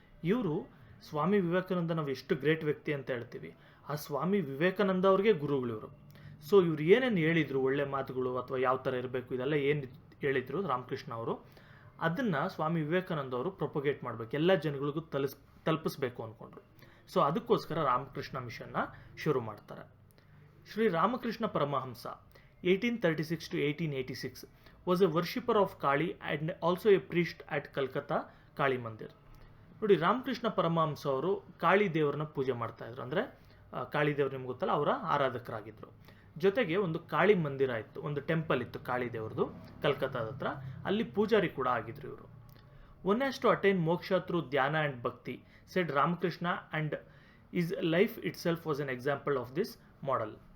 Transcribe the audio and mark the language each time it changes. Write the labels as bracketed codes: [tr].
[kn] ಇವರು ಸ್ವಾಮಿ ವಿವೇಕಾನಂದ ನಾವು ಎಷ್ಟು ಗ್ರೇಟ್ ವ್ಯಕ್ತಿ ಅಂತ ಹೇಳ್ತೀವಿ, ಆ ಸ್ವಾಮಿ ವಿವೇಕಾನಂದ ಅವ್ರಿಗೆ ಗುರುಗಳಿವರು. ಸೊ ಇವ್ರು ಏನೇನು ಹೇಳಿದರು, ಒಳ್ಳೆ ಮಾತುಗಳು ಅಥವಾ ಯಾವ ಥರ ಇರಬೇಕು, ಇದೆಲ್ಲ ಏನು ಹೇಳಿದರು ರಾಮಕೃಷ್ಣ ಅವರು, ಅದನ್ನು ಸ್ವಾಮಿ ವಿವೇಕಾನಂದ ಅವರು ಪ್ರೊಪಗೇಟ್ ಮಾಡಬೇಕು, ಎಲ್ಲ ಜನಗಳಿಗೂ ತಲುಪಿಸ್ಬೇಕು ಅಂದ್ಕೊಂಡ್ರು. ಸೊ ಅದಕ್ಕೋಸ್ಕರ ರಾಮಕೃಷ್ಣ ಮಿಷನ್ನ ಶುರು ಮಾಡ್ತಾರೆ. Shri Ramakrishna Paramahamsa [en] 1836 to 1886 was a worshipper of Kali and also a priest at Calcutta Kali Mandir. [kn] ನೋಡಿ, ರಾಮಕೃಷ್ಣ ಪರಮಹಂಸ ಅವರು ಕಾಳಿ ದೇವರನ್ನ ಪೂಜೆ ಮಾಡ್ತಾ ಇದ್ರು, ಅಂದರೆ ಕಾಳಿ ದೇವರು ನಿಮ್ಗೆ ಗೊತ್ತಲ್ಲ, ಅವರ ಆರಾಧಕರಾಗಿದ್ದರು. ಜೊತೆಗೆ ಒಂದು ಕಾಳಿ ಮಂದಿರ ಇತ್ತು, ಒಂದು ಟೆಂಪಲ್ ಇತ್ತು ಕಾಳಿ ದೇವ್ರದ್ದು ಕಲ್ಕತ್ತಾದ ಹತ್ರ, ಅಲ್ಲಿ ಪೂಜಾರಿ ಕೂಡ ಆಗಿದ್ರು ಇವರು. [en] One has to attain moksha through dhyana and bhakti, said Ramakrishna, and his life itself was an example of this model.